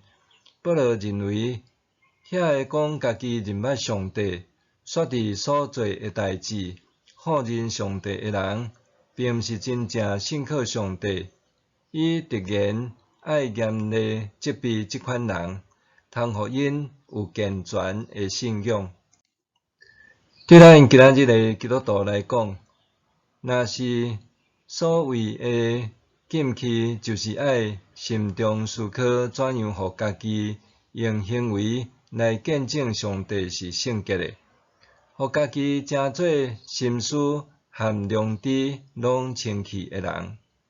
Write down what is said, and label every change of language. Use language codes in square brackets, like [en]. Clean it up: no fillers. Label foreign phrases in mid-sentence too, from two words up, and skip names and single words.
[nan] 保罗认为，遐会讲家己认捌上帝，煞伫所做的代志否认上帝的人，并毋是真正信靠上帝。伊直言爱严厉责备即款人，通互因有健全的信仰。对咱今仔日的基督徒来讲，若是所谓的禁忌，就是爱心中思考怎样互家己用行为来见证上帝是圣洁的，互家己成做心思含良知拢清气的人。